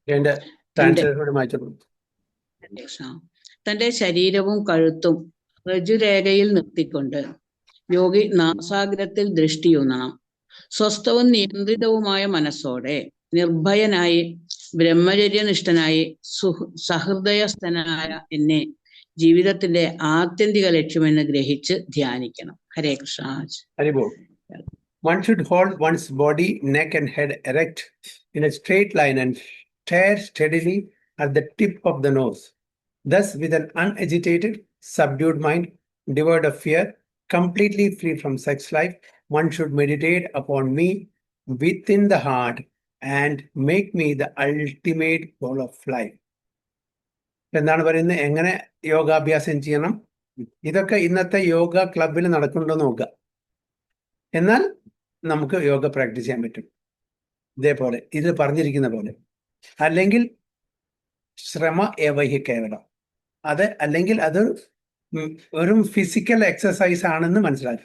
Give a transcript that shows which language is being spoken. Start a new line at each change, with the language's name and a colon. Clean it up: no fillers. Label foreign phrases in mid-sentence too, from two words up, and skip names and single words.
Malayalam: തന്റെ ശരീരവും കഴുത്തും ഋജുരേഖയിൽ നിർത്തിക്കൊണ്ട് യോഗി നാസാഗ്രത്തിൽ ദൃഷ്ടിയൂന്നണം. സ്വസ്ഥവും നിയന്ത്രിതവുമായ മനസ്സോടെ നിർഭയനായി ബ്രഹ്മചര്യനിഷ്ഠനായി സഹൃദയസ്ഥനായ എന്നെ ജീവിതത്തിന്റെ ആത്യന്തിക ലക്ഷ്യമെന്ന് ഗ്രഹിച്ച് ധ്യാനിക്കണം. ഹരേ കൃഷ്ണ.
Hindi: हरि बोल.
English: One should hold one's body, neck, and head erect in a straight line and stare steadily at the tip of the nose. Thus, with an unagitated, subdued mind, devoid of fear, completely free from sex life, one should meditate upon me within the heart and make me the ultimate goal of life.
Malayalam: എന്താണ് പറയുന്നത്? എങ്ങനെ യോഗാഭ്യാസം ചെയ്യണം? ഇതൊക്കെ ഇന്നത്തെ യോഗ ക്ലബിൽ നടക്കുന്നുണ്ടോ നോക്കുക. എന്നാൽ നമുക്ക് യോഗ പ്രാക്ടീസ് ചെയ്യാൻ പറ്റും ഇതേപോലെ ഇത് പറഞ്ഞിരിക്കുന്ന പോലെ. അല്ലെങ്കിൽ
Sanskrit: ശ്രമ ഏവഹി കേവലം,
Malayalam: അത് അല്ലെങ്കിൽ അത് ഒരു
English: physical exercise
Malayalam: ആണെന്ന് മനസ്സിലാക്കുക.